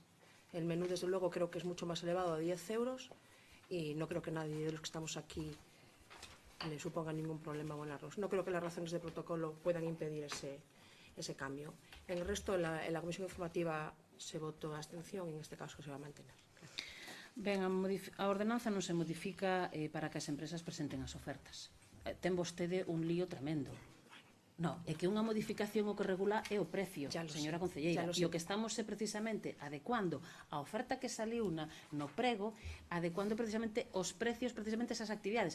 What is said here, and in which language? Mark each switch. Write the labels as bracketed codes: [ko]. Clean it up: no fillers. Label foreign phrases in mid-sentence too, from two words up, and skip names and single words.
[es] El menú, desde luego, creo que es mucho más elevado, a 10 euros, y no creo que nadie de los que estamos aquí le suponga ningún problema abonarlos. No creo que las razones de protocolo puedan impedir ese cambio. En el resto, en la comisión informativa se votó a abstención y en este caso se va a mantener. [gl] Ben, a ordenanza non se modifica para que as empresas presenten as ofertas. Ten vostede un lío tremendo. No, é que unha modificación o que regula é o precio, señora concelleira, e o que estamos é precisamente adecuando a oferta que saliu no prego, adecuando precisamente os precios, precisamente esas actividades.